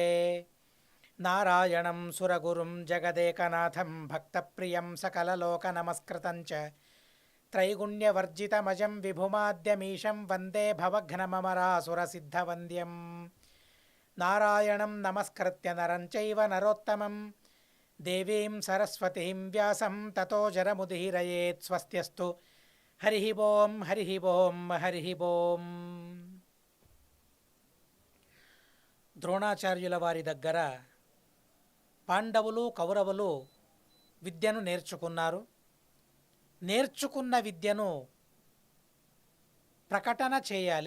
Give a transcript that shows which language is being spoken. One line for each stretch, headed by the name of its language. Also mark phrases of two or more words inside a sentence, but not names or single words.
Sanskrit: नारायणं सुरगुरुं जगदेकनाथं भक्तप्रियं सकललोकनमस्कृतं च त्रैगुण्यवर्जितमजं विभुमाद्यमीशं वन्दे भवघ्नममरासुरसिद्धवन्द्यं। नारायणं नमस्कृत्य नरं चैव नरोत्तमं देवीं सरस्वतीं व्यासं ततो जरमुदीरयेत्। स्वस्त्यस्तु हरिः ओं हरिः ओं हरिः ओं।
Telugu: ద్రోణాచార్యుల వారి దగ్గర పాండవులు కౌరవులు విద్యను నేర్చుకున్నారు. నేర్చుకున్న విద్యను ప్రకటన చేయాలి.